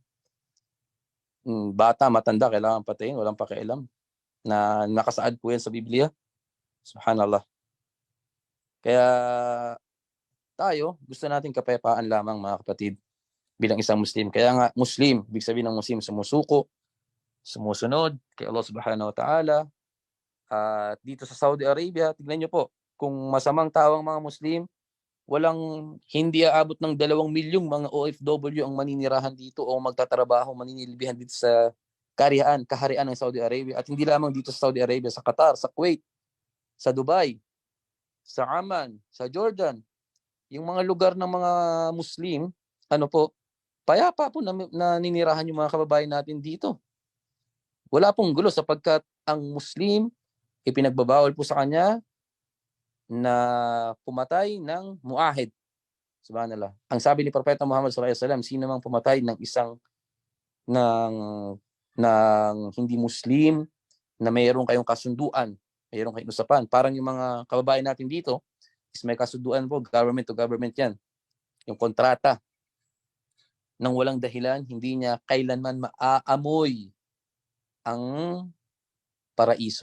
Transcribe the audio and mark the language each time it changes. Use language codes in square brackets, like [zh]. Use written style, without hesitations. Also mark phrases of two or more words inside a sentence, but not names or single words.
[tl] Bata, matanda, kailangan patayin, walang pakialam. Na nakasaad po yan sa Biblia. Subhanallah. Kaya tayo, gusto natin kapayapaan lamang, mga kapatid, bilang isang Muslim. Kaya nga, Muslim, ibig sabihin ng Muslim, sumusuko, sumusunod kay Allah [ar] سبحانه وتعالى. [tl] At dito sa Saudi Arabia, tignan nyo po, kung masamang tao ang mga Muslim, hindi aabot ng 2 milyong mga OFW ang maninirahan dito o magtatrabaho, maninilbihan dito sa kaharian ng Saudi Arabia. At hindi lamang dito sa Saudi Arabia, sa Qatar, sa Kuwait, sa Dubai, sa Amman, sa Jordan, yung mga lugar ng mga Muslim, payapa po naninirahan yung mga kababayan natin dito. Wala pong gulo sapagkat ang Muslim, ipinagbabawal po sa kanya na pumatay ng muahid. Subhanallah. Ang sabi ni Propeta Muhammad [ar] صلى الله عليه وسلم, [tl] sino mang pumatay ng hindi Muslim na mayroon kayong kasunduan, mayroon kayong usapan. Parang yung mga kababayan natin dito, is may kasunduan po, [en] government to government [tl] yan. Yung kontrata. Nang walang dahilan, hindi niya kailanman maaamoy ang paraiso.